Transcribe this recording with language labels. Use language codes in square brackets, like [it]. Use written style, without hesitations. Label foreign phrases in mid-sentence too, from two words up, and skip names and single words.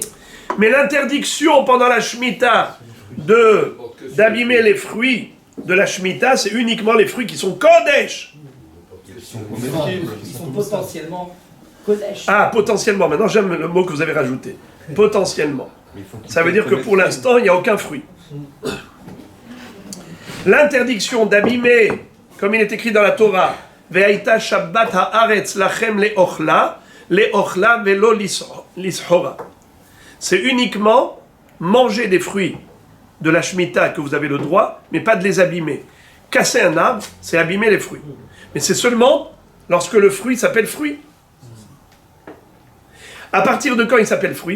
[fr] Mais l'interdiction pendant la Shemitah d'abîmer les fruits de la Shemitah, c'est uniquement les fruits qui sont Kodesh. Ils sont potentiellement Kodesh. Ah, potentiellement. Maintenant, j'aime le mot que vous avez rajouté. Potentiellement. Ça veut dire que pour l'instant, il n'y a aucun fruit. L'interdiction d'abîmer, comme il est écrit dans la Torah, [he] והיתה שבת הארץ לכם לאכלה ולא לסחורה. [fr] C'est uniquement manger des fruits de la Shemitah que vous avez le droit, mais pas de les abîmer. Casser un arbre, c'est abîmer les fruits. Mais c'est seulement lorsque le fruit s'appelle fruit. À partir de quand il s'appelle fruit?